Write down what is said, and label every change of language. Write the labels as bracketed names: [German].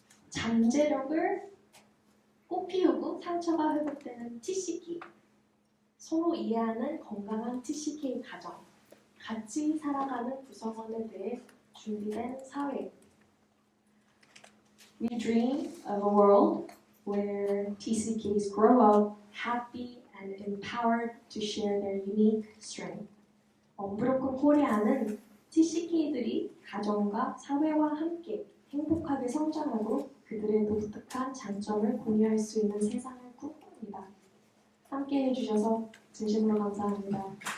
[Korean] 잠재력을 꽃피우고 상처가 회복되는 TCK, 서로 이해하는 건강한 TCK 가정, 같이 살아가는 구성원에 대해 준비된 사회. [English] We dream of a world where TCKs grow up happy and empowered to share their unique strength. [Korean] 언브로큰 코리아는 TCK들이 가정과 사회와 함께 행복하게 성장하고 그들의 독특한 장점을 공유할 수 있는 세상을 꿈꿉니다. 함께 해주셔서 진심으로 감사합니다.